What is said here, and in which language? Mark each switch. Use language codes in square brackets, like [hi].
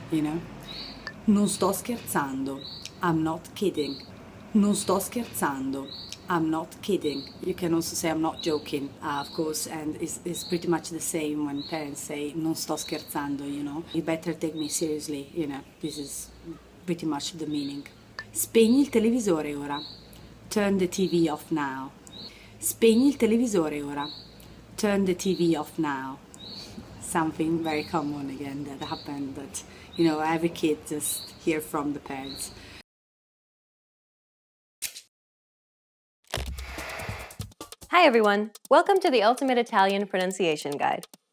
[en] You know? [it] Non sto scherzando. [en] I'm not kidding. [it] Non sto scherzando. [en] I'm not kidding. You can also say I'm not joking, of course, and it's pretty much the same when parents say [it] non sto scherzando, [en] you know. You better take me seriously, you know. This is pretty much the meaning. [it] Spegni il televisore ora. [en] Turn the TV off now. [it] Spegni il televisore ora. [en] Turn the TV off now. Something very common again that happened, that, you know, every kid just hear from the parents. Hi everyone! Welcome to the Ultimate Italian Pronunciation Guide.